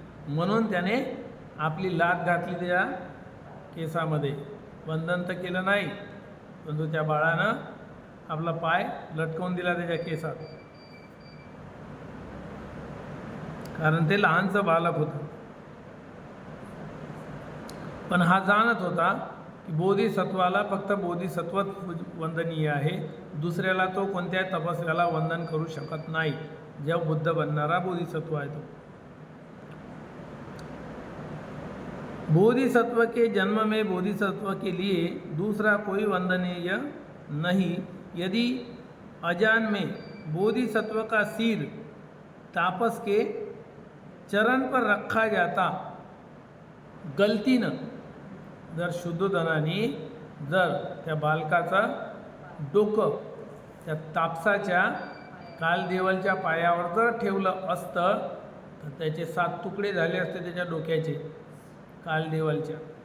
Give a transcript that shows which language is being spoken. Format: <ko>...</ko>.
<mr>म्हणून त्याने आपली लाथ घातली त्या केसामध्ये, वंदन तर केलं नाही, परंतु त्या बाळानं आपला पाय लटकवून दिला त्याच्या केसात, कारण ते लहानचं बालक होतं। पण हा जाणत होता की बोधिसत्वाला फक्त बोधिसत्वच वंदनीय आहे, दुसऱ्याला तो कोणत्याही तपस्याला वंदन करू शकत नाही, जेव्हा बुद्ध बनणारा बोधिसत्व आहे तो।</mr> <hi>बोधिसत्व के जन्म में बोधिसत्व के लिए दूसरा कोई वंदनीय नहीं। यदि अजान में बोधिसत्व का सिर तापस के चरण पर रखा जाता,</hi> <mr>गलतीनं जर शुद्धोधनाने जर त्या बालकाचं डोकं त्या तापसाच्या कालदेवलच्या पायावर जर ठेवलं असतं तर त्याचे 7 तुकडे झाले असते त्याच्या डोक्याचे कालदेवलच्या।</mr>